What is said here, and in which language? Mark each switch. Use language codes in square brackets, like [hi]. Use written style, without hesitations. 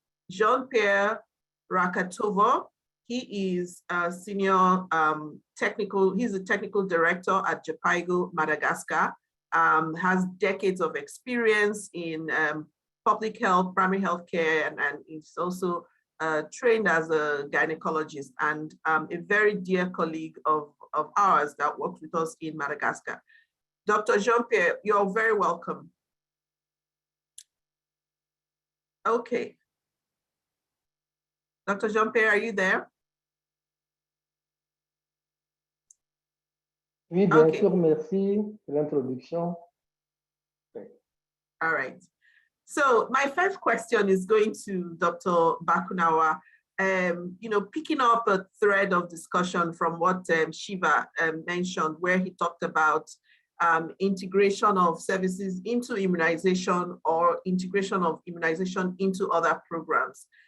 [en] Jean-Pierre Rakatovo. He is a senior he's a technical director at JPIGO, Madagascar, has decades of experience in public health, primary health care, and he's also trained as a gynecologist and a very dear colleague of ours that works with us in Madagascar. Dr. Jean-Pierre, you're very welcome. Okay. Dr. Jean-Pierre, are you there? [fr] Oui, bien [en] Okay. [fr] sûr, merci de l'introduction. [en] All right. So my first question is going to Dr. Bakunawa. Picking up a thread of discussion from what Shiva mentioned, where he talked about integration of services into immunization or integration of immunization into other programs.